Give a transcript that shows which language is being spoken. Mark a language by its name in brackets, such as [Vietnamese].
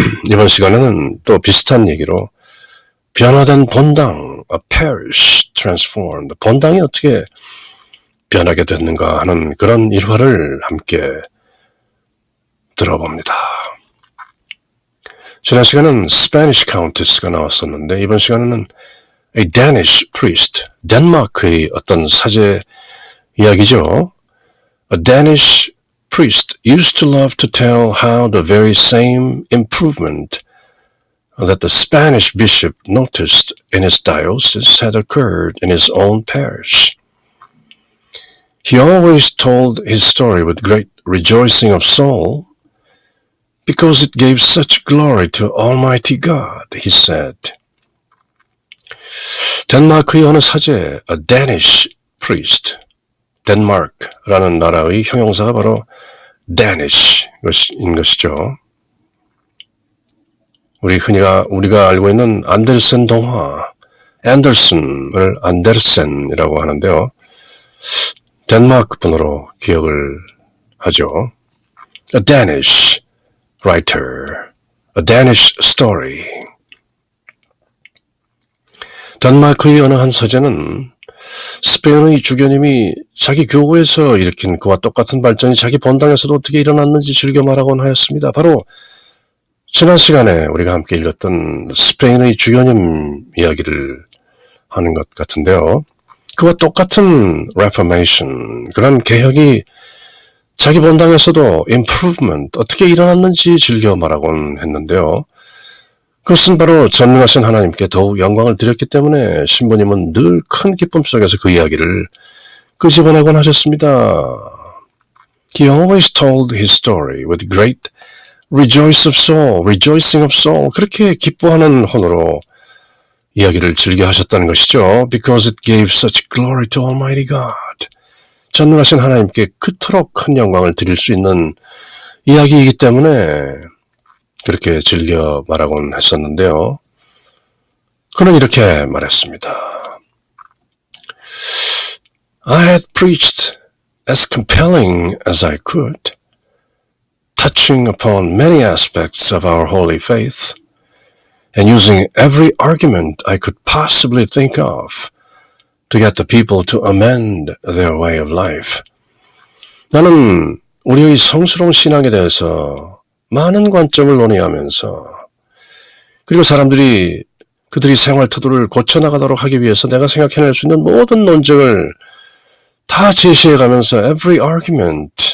[Korean] 이번 시간에는 또 비슷한 얘기로 변화된 본당, [English] A Parish Transformed, [Korean] 본당이 어떻게 변하게 됐는가 하는 그런 일화를 함께 들어봅니다. 지난 시간은 Spanish Countess가 나왔었는데 이번 시간에는 [English] A Danish Priest, [Korean] 덴마크의 어떤 사제 이야기죠. [English] A Danish priest used to love to tell how the very same improvement that the Spanish bishop noticed in his diocese had occurred in his own parish. He always told his story with great rejoicing of soul because it gave such glory to Almighty God, he said. [Korean] 덴마크의 어느 사제, [English] a Danish priest, [Korean] 덴마크라는 나라의 형용사가 바로 Danish인 것이죠. 우리가 알고 있는 안데르센 동화, 앤더슨을 안데르센이라고 하는데요. 덴마크 분으로 기억을 하죠. [English] A Danish writer, a Danish story. [Korean] 덴마크의 어느 한 사제는 스페인의 주교님이 자기 교구에서 일으킨 그와 똑같은 발전이 자기 본당에서도 어떻게 일어났는지 즐겨 말하곤 하였습니다. 바로 지난 시간에 우리가 함께 읽었던 스페인의 주교님 이야기를 하는 것 같은데요. 그와 똑같은 Reformation, 그런 개혁이 자기 본당에서도 improvement, 어떻게 일어났는지 즐겨 말하곤 했는데요. 그것은 바로 전능하신 하나님께 더욱 영광을 드렸기 때문에 신부님은 늘 큰 기쁨 속에서 그 이야기를 끄집어내곤 하셨습니다. [English] He always told his story with great rejoicing of soul. [Korean] 그렇게 기뻐하는 혼으로 이야기를 즐겨 하셨다는 것이죠. [English] Because it gave such glory to Almighty God. [Korean] 전능하신 하나님께 그토록 큰 영광을 드릴 수 있는 이야기이기 때문에 그렇게 즐겨 말하곤 했었는데요. 그는 이렇게 말했습니다. [English] I had preached as compelling as I could, touching upon many aspects of our holy faith, and using every argument I could possibly think of to get the people to amend their way of life. [Korean] 나는 우리의 성스러운 신앙에 대해서 많은 관점을 논의하면서 그리고 사람들이 그들이 생활 태도를 고쳐나가도록 하기 위해서 내가 생각해낼 수 있는 모든 논쟁을 다 제시해가면서 [English] every argument